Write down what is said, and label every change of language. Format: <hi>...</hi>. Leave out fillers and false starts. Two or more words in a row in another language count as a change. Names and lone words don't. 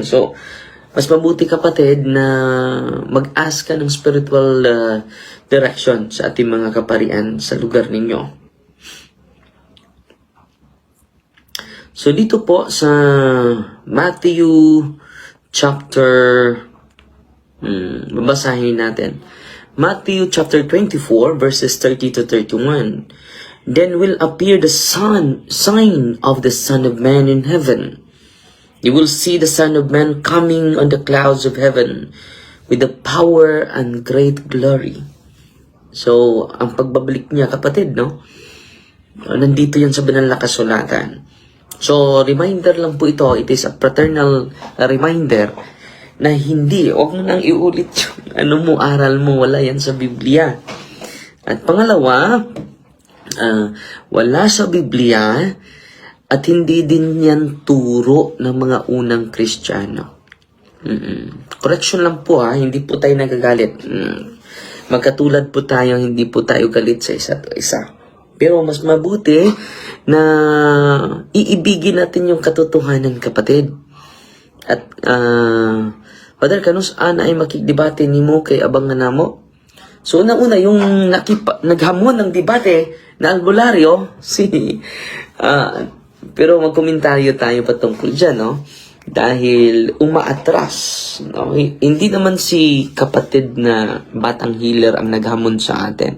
<tl>So, mas mabuti, kapatid, na mag-ask ka ng</tl> <en>spiritual direction</en> <tl>sa ating mga kaparian sa lugar ninyo. So, dito po sa Matthew chapter, babasahin natin. Matthew chapter 24,</tl> <en>verses 30 to 31. Then will appear the sign of the Son of Man in heaven. You will see the Son of Man coming on the clouds of heaven with the power and great glory.</en> <tl>So, ang pagbabalik niya, kapatid, no? Nandito yan sa banal na kasulatan. So, reminder lang po ito.</tl> <en>It is a fraternal reminder</en> <tl>na hindi, huwag mo nang iulit yung aral mo, wala yan sa Biblia. At pangalawa, wala sa Biblia at hindi din yan turo ng mga unang Kristiyano. Correction lang po hindi po tayo nagagalit. Magkatulad po tayo, hindi po tayo galit sa isa't isa. Pero mas mabuti na iibigin natin yung katotohanan, kapatid. At, Father,</tl> <ceb>kanus ana ay makikdebate nimo kay abang nga namo.</ceb> <tl>So, una-una, yung naghamon ng debate na albularyo, pero magkomentaryo tayo patungkol dyan, no? Dahil umaatras, no? Hindi naman si kapatid na batang healer ang naghamon sa atin.</tl>